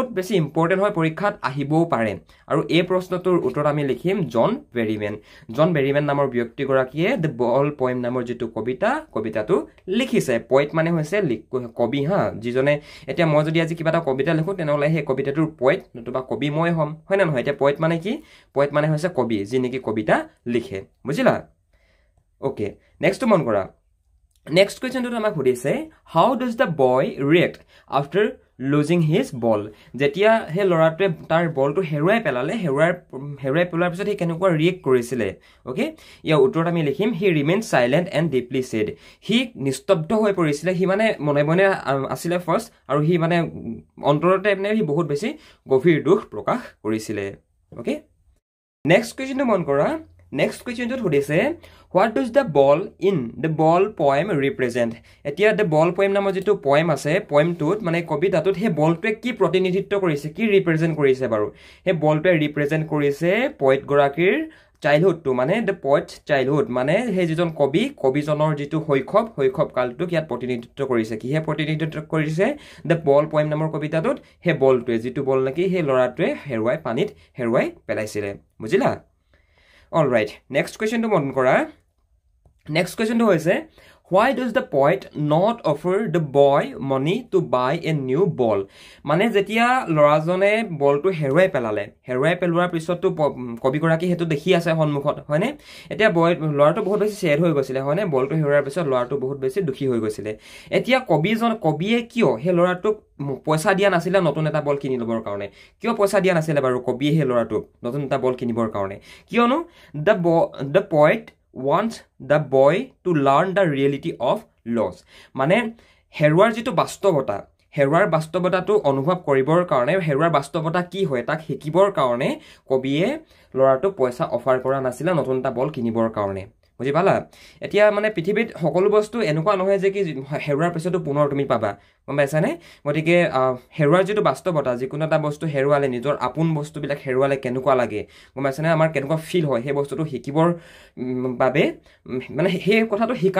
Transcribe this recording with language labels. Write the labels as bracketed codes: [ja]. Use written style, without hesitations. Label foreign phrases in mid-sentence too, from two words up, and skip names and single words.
[as] বেছি ইম্পৰ্টেণ্ট হয় পৰীক্ষাত আহিবও পাৰে আৰু এই প্ৰশ্নটোৰ উত্তৰ আমি লিখিম জন বেৰিমেন নামৰ ব্যক্তিগৰাকীয়ে দ্য বল পয়েম নামৰ যিটো কবিতাটো লিখিছে পয়েট মানে হৈছে কবি হা যিজনে এতিয়া মই যদি আজি কিবা এটা কবিতা লিখোঁ তেনেহ'লে সেই কবিতাটোৰ পয়েট নতুবা কবি মই হ'ম হয় নে নহয় এতিয়া পয়েট মানে কি পয়েট মানে হৈছে কবি যি নেকি কবিতা লিখে বুজিলা [en] Okay, next [as] মন কৰা [en] next question [as] টো আমাক সুধিছে [en] how does the boy react after losing his ball [as] যেতিয়া হে লৰাটোৱে তাৰ বলটো হেৰুৱাই পেলাৰ পিছত হে কেনেকুৱা ৰিয়েক্ট কৰিছিলে ওকে ইয়াৰ উত্তৰত আমি লিখিম [en] he remained silent and deeply sad [as] হি নিস্তব্ধ হৈ পৰিছিলে হি মানে মনে আছিলে ফাৰ্ষ্ট আৰু হি মানে অন্তৰতে হি বহুত বেছি গভীৰ দুখ প্ৰকাশ কৰিছিলে ওকে [en] next question [as] মন কৰা [en] Next question to [as] সুধিছে [en] what does the ball in the ball poem [as] represent এতিয়া the ball poem নামৰ যেটো poem আছে poemটোত মানে কবিতাটোত হে বলটোৱে কি প্ৰতিনিধিত্ব কৰিছে কি ৰিপ্ৰেজেন্ট কৰিছে বাৰু হে বলটোৱে ৰিপ্ৰেজেন্ট কৰিছে পয়েট গৰাকীৰ চাইল্ডহুড টু মানে [en] the poet's childhood [as] মানে হে যিজন কবিজনৰ যেটো শৈশৱ কালটোক ইয়াত প্ৰতিনিধিত্ব কৰিছে কি হে প্ৰতিনিধিত্ব কৰিছে the ball poem নামৰ কবিতাটোত হে বলটোৱে যেটো বল নেকি হে লৰাটোৱে পানীত হেৰুৱাই পেলাইছিলে বুজিলা [en] All right, next question to [as] মন কৰা [en] next question to হৈছে why does the poet not offer the boy money to buy a new ball [as] মানে যেতিয়া লৰাজনে বলটো হেৰুৱাই পেলোৱাৰ পিছতটো কবি গৰাকী হেতু দেখি আছে সন্মুখত হয়নে এতিয়া লৰাটো বহুত বেছি ছেড হৈ গৈছিলে হয়নে বলটো হেৰুৱাৰ পিছত লৰাটো বহুত বেছি দুখী হৈ গৈছিলে এতিয়া কবিয়ে কিয় হে লৰাটোক পইচা দিয়া নাছিলে নতুন এটা বল কিনি লবৰ কাৰণে কিয় পইচা দিয়া নাছিলে বাৰু কবিয়ে হে লৰাটোক নতুন এটা বল কিনিবৰ কাৰণে কিয়নো [en] the poet wants the boy to learn the reality of loss [as] মানে হেৰুৱাৰ যিটো বাস্তৱতাটো অনুভৱ কৰিবৰ কাৰণে হেৰুৱাৰ বাস্তৱতা কি হয় তাক শিকিবৰ কাৰণে কবিয়ে লৰাটোক পইচা অফাৰ কৰা নাছিল নতুন এটা বল কিনিবৰ কাৰণে বুজি পালা এতিয়া মানে পৃথিৱীত সকলো বস্তু এনেকুৱা নহয় যে কি হেৰুৱাৰ পিছতো পুনৰ তুমি পাবা গম পাইছানে গতিকে হেৰুৱাৰ যিটো বাস্তৱতা যিকোনো এটা বস্তু হেৰুৱালে নিজৰ আপোন বস্তুবিলাক হেৰুৱালে কেনেকুৱা লাগে গম পাইছানে আমাৰ কেনেকুৱা ফিল হয় সেই বস্তুটো শিকিবৰ বাবে মানে সেই কথাটো